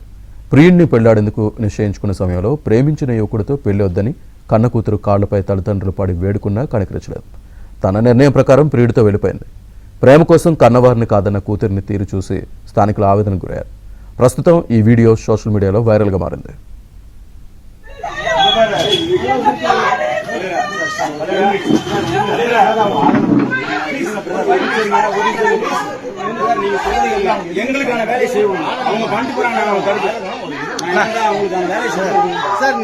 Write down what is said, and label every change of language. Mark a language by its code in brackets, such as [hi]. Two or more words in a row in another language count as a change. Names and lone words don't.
[te] ప్రియుడిని పెళ్లాడేందుకు నిశ్చయించుకున్న సమయంలో ప్రేమించిన యువకుడితో పెళ్లి వద్దని కన్న కూతురు కాళ్లపై తల్లిదండ్రులు పడి వేడుకున్నా కనికరించలేదు. తన నిర్ణయం ప్రకారం ప్రియుడితో వెళ్ళిపోయింది. ప్రేమ కోసం కన్నవారిని కాదన్న కూతురిని తీరు చూసి స్థానికులు ఆవేదనకు గురయ్యారు. ప్రస్తుతం ఈ వీడియో సోషల్ మీడియాలో వైరల్గా మారింది. [ta] எங்களுக்கான வேலை செய்வோம். அவங்க பண்ணிட்டு போறாங்க, அவங்க தடுக்க அவங்களுக்கான வேலை செய்வோம் சார்.